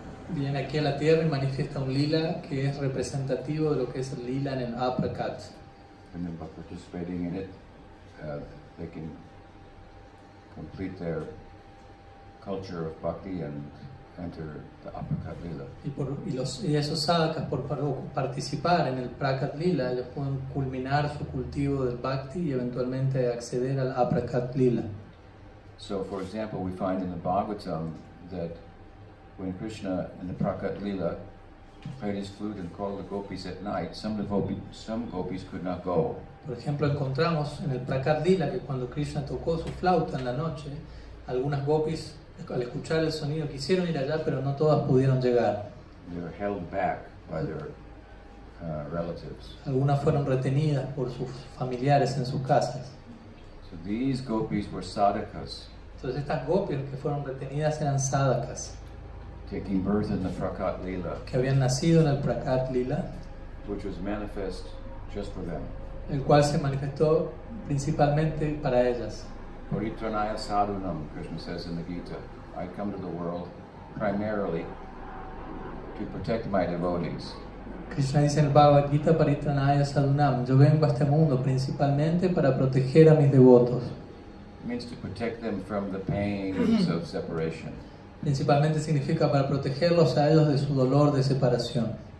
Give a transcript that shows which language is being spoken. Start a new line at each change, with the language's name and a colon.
Spanish: Viene aquí a la tierra y manifiesta un lila que es representativo de lo que es el lila en el Aprakat.
English: And then by participating in it, they can complete their culture of bhakti and enter the Aprakat Lila.
Spanish: Y esos sadhakas, por participar en el Prakat Lila, ellos pueden culminar su cultivo del bhakti y eventualmente acceder al Aprakat Lila.
English: So, for example, we find in the Bhagavatam that when Krishna in the Prakat Lila played his flute and called the gopis at night, some gopis could not go.
Spanish: Por ejemplo, encontramos en el Prakat Lila que cuando Krishna tocó su flauta en la noche, algunas gopis al escuchar el sonido quisieron ir allá, pero no todas pudieron llegar.
English: They were held back by their relatives.
Spanish: Algunas fueron retenidas por sus familiares en sus casas.
English: So these gopis were sadhakas.
Spanish: Entonces estas gopis que fueron retenidas eran sadhakas.
English: taking birth in the Prakat Lila,
Spanish: que habían nacido en el Prakat Lila,
English: which was manifest just for them.
Spanish: el cual se manifestó principalmente para ellas.
English: Paritranaya sadhunam, Krishna says in the Gita. I come to the world primarily to protect my devotees.
Spanish: Krishna dice en el Bhagavad Gita, Paritranaya Sadhunam, yo vengo a este mundo principalmente para proteger a mis devotos.
English: It means to protect them from the pains of separation.
Spanish: Principalmente significa para protegerlos a ellos de su dolor de separación.